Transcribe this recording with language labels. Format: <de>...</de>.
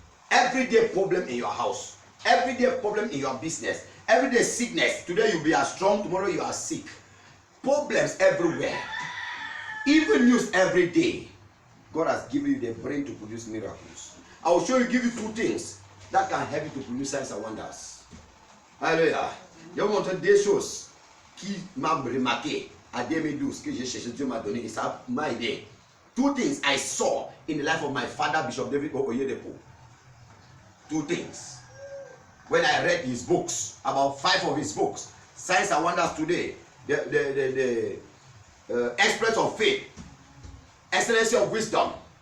<en>Everyday problem in your house. Everyday problem in your business. Everyday sickness. Today you be as strong, tomorrow you are sick. Problems everywhere. Evil news every day. God has given you the brain to produce miracles. I will give you 2 things that can help you to produce signs and wonders. Hallelujah.</en> <fr>Je vais vous montrer 2 choses qui m'ont remarqué à 2012 que j'ai cherché, Dieu m'a donné et ça m'a aidé.</fr> <en>2 things I saw in the life of my father, Bishop David Oyedepo. 2 things. When I read his books, about 5 of his books, Signs and Wonders Today, the Exploits of Faith, Excellency of Wisdom.</en>